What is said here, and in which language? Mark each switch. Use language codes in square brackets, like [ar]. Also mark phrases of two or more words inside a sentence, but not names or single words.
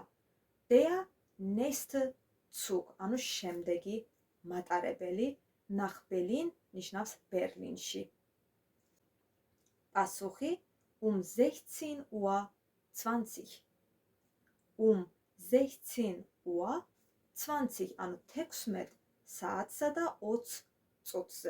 [de] Der nächste Zug, [ka] ანუ შემდეგი მატარებელი [de] nach Berlin [ka] ნიშნავს ბერლინში. პასუხი [de] um 16:20 Uhr. um 16:20 Uhr, [ka] ანუ 16 საათსა და 20 წუთზე.